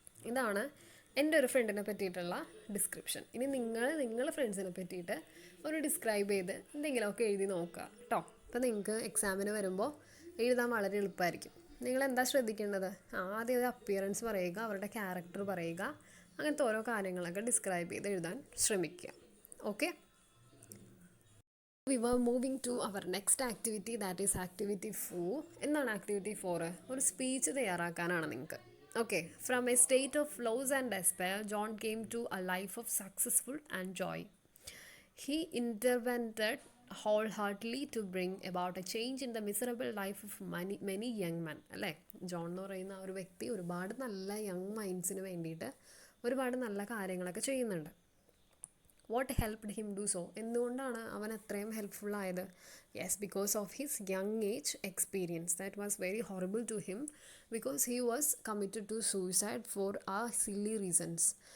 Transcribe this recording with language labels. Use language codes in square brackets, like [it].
[ml] ഇതാണ് എൻ്റെ ഒരു ഫ്രണ്ടിനെ പറ്റിയിട്ടുള്ള ഡിസ്ക്രിപ്ഷൻ. ഇനി നിങ്ങളുടെ ഫ്രണ്ട്സിനെ പറ്റിയിട്ട് ഒരു ഡിസ്ക്രൈബ് ചെയ്ത് എന്തെങ്കിലുമൊക്കെ എഴുതി നോക്കുക കേട്ടോ. അപ്പോൾ നിങ്ങൾക്ക് എക്സാമിന് വരുമ്പോൾ എഴുതാൻ വളരെ എളുപ്പമായിരിക്കും. നിങ്ങളെന്താ ശ്രദ്ധിക്കേണ്ടത്? ആദ്യം ഒരു അപ്പിയറൻസ് പറയുക, അവരുടെ ക്യാരക്ടർ പറയുക, അങ്ങനത്തെ ഓരോ കാര്യങ്ങളൊക്കെ ഡിസ്ക്രൈബ് ചെയ്ത് എഴുതാൻ ശ്രമിക്കുക. [en] Okay, we were moving to our next activity, that is activity 4. [ml] എന്താണ് activity 4? ഒരു സ്പീച്ച് തയ്യാറാക്കാനാണ് നിങ്ങൾക്ക്. Okay. [en] From a state of loss and despair John came to a life of successful and joy. He intervented wholeheartedly to bring about a change in the miserable life of many young men. [ml] അല്ലേ? John എന്ന് പറയുന്ന ഒരു വ്യക്തി ഒരുപാട് നല്ല young മൈൻഡ്സിന് വേണ്ടിയിട്ട് ഒരുപാട് നല്ല കാര്യങ്ങളൊക്കെ ചെയ്യുന്നുണ്ട്. [en] What helped him do so? [ml] എന്തുകൊണ്ടാണ് അവൻ അത്രയും ഹെൽപ്ഫുൾ ആയത്? [en] Yes, because of his young age experience that was very horrible to him, because he was committed to suicide for a silly reasons.